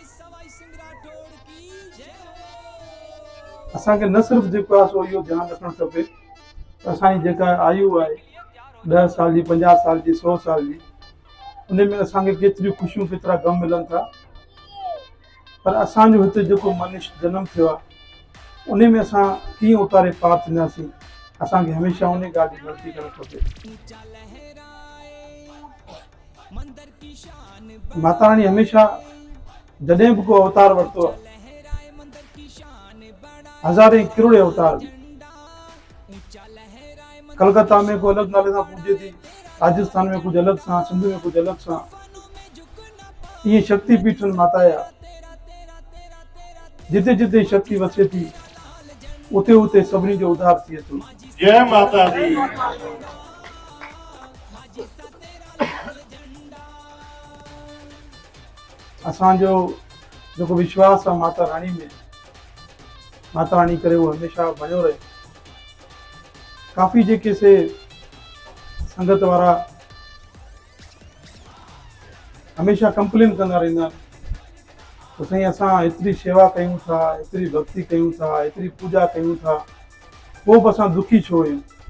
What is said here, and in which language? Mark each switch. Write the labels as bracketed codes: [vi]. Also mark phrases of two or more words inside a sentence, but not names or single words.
[sd] असांखे न सिर्फ़ु जेको आहे सो इहो ध्यानु रखणु खपे त असांजी जेका आयु आहे 10 साल जी, 50 साल जी, 100 साल जी, उन में असांखे केतिरियूं ख़ुशियूं केतिरा ग़म मिलनि था, पर असांजो हिते जेको मनुष्य जनम थियो आहे उन में असां कीअं उतारे पार थींदासीं, असांखे हमेशह उन ॻाल्हि जी गणती करणु खपे। माता रानी हमेशह जॾहिं बि को अवतार वरितो आहे, हज़ारे किरोड़े अवतार, कलकत्ता में को अलॻि नाले सां पूॼे थी, राजस्थान में कुझु अलॻि सां, सिंध में कुझु अलॻि सां, इहे शक्ति पीठ माता जा। जिते जिते शक्ति वसे थी उते उते सभिनी जो उद्धार थिए थो। [pa] जय माता दी। [sd] असांजो जेको विश्वास आहे माता रानी में, माता रानी करे उहो हमेशह बणियो रहे। काफ़ी जेके से संगत वारा हमेशा कंप्लेन कंदा रहंदा आहिनि त साईं असां एतिरी शेवा कयूं था, एतिरी भक्ति कयूं था, एतिरी पूजा कयूं था, पोइ बि असां दुखी छो आहियूं।